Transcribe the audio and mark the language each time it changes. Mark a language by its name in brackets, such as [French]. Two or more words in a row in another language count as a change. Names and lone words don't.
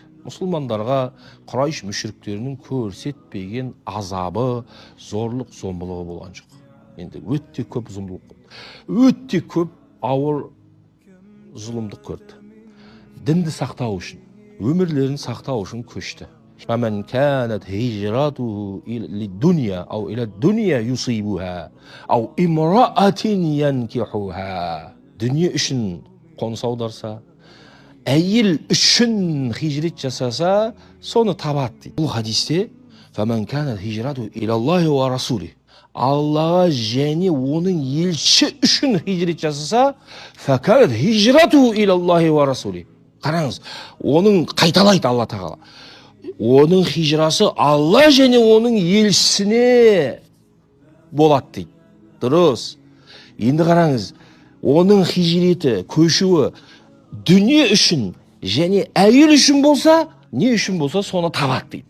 [Kazakh] Мұсылмандарға Құрайш мүшриктерінің көрсетпеген азабы, зорлық, зомбылығы болған жоқ. Енді өте көп зұлымдық болды. Өте көп ауыр зұлымдық көрді. Дінді сақтау үшін, өмірлерін сақтау үшін көшті. [Arabic] فمن كانت هجرته للدنيا أو إلى الدنيا يصيبها أو امرأة ينكحها. [Kazakh] Дүние үшін қоныс аударса, әйел үшін хижрет жасаса, соны табады дейді. Бұл хадисте [Arabic] فمن كانت هجرته إلى الله ورسوله. [Kazakh] Аллаға және оның елші үшін хижрет жасаса, [Arabic] فكانت هجرته إلى الله ورسوله. [Kazakh] Қараңыз, оның қайталайды Алла тағала. Оның хижрасы Алла және оның елшісіне болады дейді. Дұрыс. Енді қараңыз, оның хижреті, көшуі дүние үшін және әйел үшін болса, не үшін болса соны табады дейді.